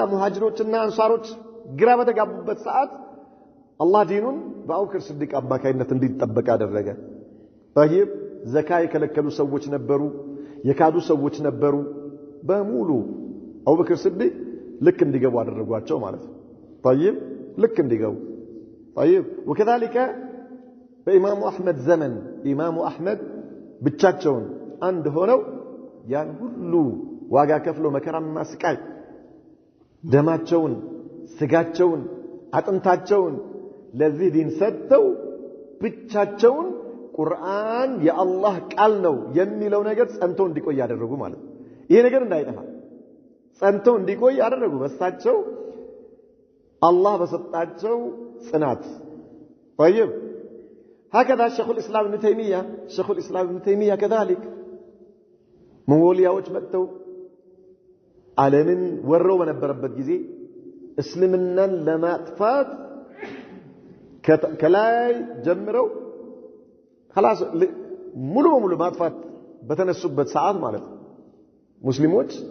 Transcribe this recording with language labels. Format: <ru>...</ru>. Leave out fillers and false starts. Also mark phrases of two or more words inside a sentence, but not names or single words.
<am>ሙሃጅሮችና አንሳሮች ግራ በተጋቡበት ሰዓት አላህ ዲኑን በአቡበክር ሲዲቅ አማካይነት እንዲጠበቅ አደረገ طيب ዘካይ ከለከሉ ሰዎች ነበሩ የካዱ ሰዎች ነበሩ በሙሉ አቡበክር ሲዲቅ ልክ እንዲገቡ አደረጓቸው ማለት ነው طيب ልክ እንዲገቡ</am> <ar>طيب وكذلك</ar> <am>በኢማሙ አህመድ ዘመን ኢማሙ አህመድ ብቻቸውን አንድ ሆነው ያን ሁሉ ዋጋ ከፍሎ መከራና ስቃይ ደማቸውን ስጋቸውን አጥንታቸውን ለዚህ ዲን ሰጥተው ብቻቸውን ቁርአን የአላህ ቃል ነው የሚለው ነገር ጸንቶ እንዲቆይ ያደረጉ ማለት ነው ይሄ ነገር እንዳይጠፋ ጸንቶ እንዲቆይ ያደረጉ በሳቸው አላህ በሰጣቸው ጽናት</am> <ar>طيب هكذا شيخ الاسلام ابن تيميه شيخ الاسلام ابن تيميه كذلك</ar> <am>ሞንጎሊያዎች መጥተው ዓለምን ወረው በነበረበት ጊዜ እስልምናን ለማጥፋት ከላይ ጀምረው خلاص ሙሉ በሙሉ ማጥፋት በተነሱበት ሰዓት ማለት ሙስሊሞች</am>